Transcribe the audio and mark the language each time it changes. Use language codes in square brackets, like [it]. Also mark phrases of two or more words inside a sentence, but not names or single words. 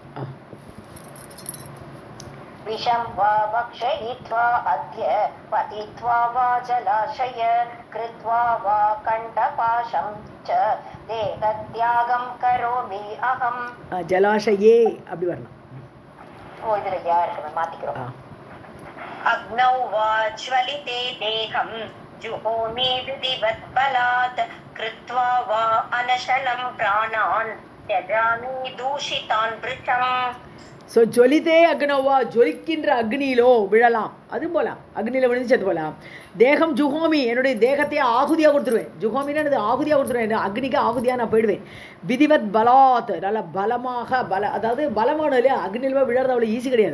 [sa] विषं वा भक्षयित्वा अद्य पतित्वा वा जलाशय कृत्वा वा कण्ठपाशं च देहत्यागं करोमि अहम्. [ta] जलाशये அப்படி வரலாம். இதுல யா இருக்கு, மாத்திக்கிறோம். [sa] अग्नौ वा ज्वलिते देहं जुहोमि विधिवत् बलात् कृत्वा वा अनशनं प्राणान् त्यजामि दूषितान् वृषम्. [ta] ஸோ [sa] ज्वलिते अग्नौ वा, [ta] ஜொலிக்கின்ற அக்னியிலோ விழலாம், அதுவும் போகலாம், அக்னியில் விழுந்து செத்து போகலாம். [sa] देहं जुहोमि, [ta] என்னுடைய தேகத்தையே ஆகுதியாக கொடுத்துருவேன். ஜுஹோமின்னு எனது ஆகுதியாக கொடுத்துருவேன், அக்னிக்கு ஆகுதியாக நான் போயிடுவேன். [sa] विधिवत् बलात्, [ta] நல்ல பலமாக, அதாவது பலமான இல்லையா, அக்னியில் போய் விழறது அவ்வளோ ஈஸி கிடையாது.